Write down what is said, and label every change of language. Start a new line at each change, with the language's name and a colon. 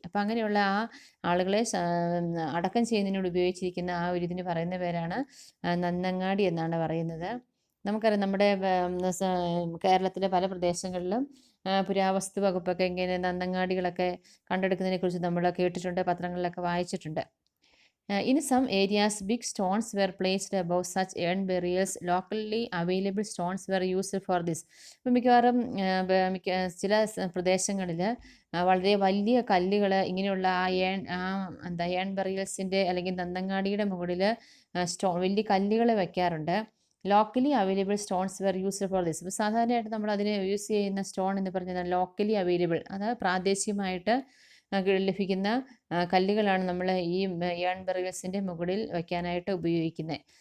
Malayalam: അപ്പം അങ്ങനെയുള്ള ആ ആളുകളെ അടക്കം ചെയ്യുന്നതിനോട് ഉപയോഗിച്ചിരിക്കുന്ന ആ ഒരു ഇതിന് പറയുന്ന പേരാണ് നന്നങ്ങാടി എന്നാണ് പറയുന്നത്. നമുക്കറിയാം നമ്മുടെ കേരളത്തിലെ പല പ്രദേശങ്ങളിലും പുരാവസ്തു വകുപ്പൊക്കെ ഇങ്ങനെ നന്നങ്ങാടികളൊക്കെ കണ്ടെടുക്കുന്നതിനെ കുറിച്ച് നമ്മൾ കേട്ടിട്ടുണ്ട്, പത്രങ്ങളിലൊക്കെ വായിച്ചിട്ടുണ്ട്.
English: In some areas, big stones were placed above such urn burials. Locally available stones were used for this.
Malayalam: അപ്പം മിക്കവാറും ചില പ്രദേശങ്ങളിൽ വളരെ വലിയ കല്ലുകൾ ഇങ്ങനെയുള്ള ഏൺ ബറിയൽസിൻ്റെ അല്ലെങ്കിൽ നന്നങ്ങാടിയുടെ മുകളിൽ വലിയ കല്ലുകൾ വയ്ക്കാറുണ്ട്.
English: Locally available stones were used for this.
Malayalam: ഇപ്പോൾ സാധാരണയായിട്ട് നമ്മൾ അതിനെ യൂസ് ചെയ്യുന്ന സ്റ്റോൺ എന്ന് പറഞ്ഞാൽ ലോക്കലി അവൈലബിൾ, അത് പ്രാദേശികമായിട്ട് ലഭിക്കുന്ന കല്ലുകളാണ് നമ്മൾ ഈ ഏൺ ബറിയൽസിൻ്റെ മുകളിൽ വയ്ക്കാനായിട്ട് ഉപയോഗിക്കുന്നത്.